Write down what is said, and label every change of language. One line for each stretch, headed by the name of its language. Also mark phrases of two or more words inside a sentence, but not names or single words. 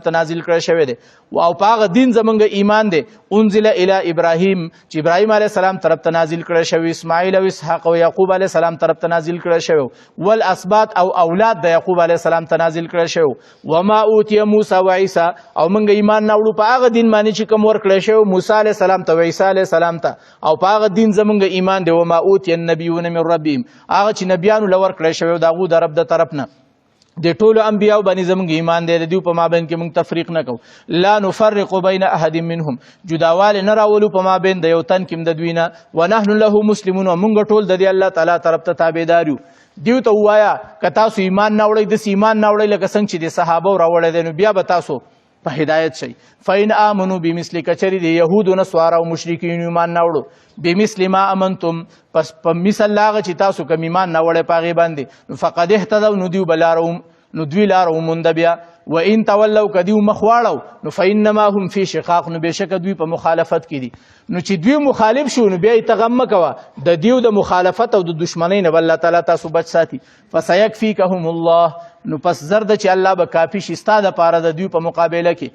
Pashto: ته نازل کړی شوی دی، او په هغه دین زموږ ایمان دی،
Arabic: انزل الی ابراهیم،
Pashto: چې ابراهیم
Arabic: علیه السلام
Pashto: طرف ته نازل کړی شوی، اسماعیل او اسحاق او یعقوب
Arabic: علیه السلام
Pashto: طرف ته نازل کړی شوی، والاسباط او اولاد د یعقوب
Arabic: علیه السلام
Pashto: ته نازل کړی شوی،
Arabic: وما اوتی موسی و عیسی،
Pashto: او موږ ایمان نه وړو په هغه دین باندې چې کوم ورکړی شوی موسی
Arabic: علیه السلام
Pashto: ته او عیسی
Arabic: علیه السلام
Pashto: ته، او په هغه دین زموږ ایمان دی،
Arabic: وما اوتی النبیون من ربهم،
Pashto: هغه چې نبیانو لور کړی شوی د هغو د رب د طرف نه. د ټولو انبیاو باندې زموږ ایمان دی، د دوی په مابین کې موږ تفریق نه کوو.
Arabic: لا نفرق بین احد منهم،
Pashto: جداوالی نه راولو په مابین د یو تن کې د دوی نه.
Arabic: ونحن له مسلمون،
Pashto: موږ ټول د دې الله تعالی طرف ته تابعدار یو. دیو ته ووایه که تاسو ایمان نه وړئ داسې ایمان نه وړئ لکه څنګه چې د صحابو راوړی دی، نو بیا به تاسو په هدایت شئ.
Arabic: فإن آمنوا بمثل،
Pashto: کچری د یهودو نصارا او مشرکین ایمان نه وړو،
Arabic: بمثل ما امنتم،
Pashto: پس په مثل هغه چې تاسو کوم ایمان نه وړئ په هغې باندې، نو
Arabic: فقد اهتدوا،
Pashto: نو دوی لاره ومونده بیا.
Arabic: وإن تولوا،
Pashto: که دوی مخ واړو، نو
Arabic: فإنما هم فی شقاق،
Pashto: نو بېشکه دوی په مخالفت کې دي. نو چې دوی مخالف شو نو بیا یې ته غم مه کوه، د دیو د مخالفت او د دشمنۍ نه به الله تعالی تاسو بچ ساتي.
Arabic: فسیکفیکهم الله،
Pashto: نو پس زر ده چې الله به کافي شي ستا دپاره د دوی په مقابله کې.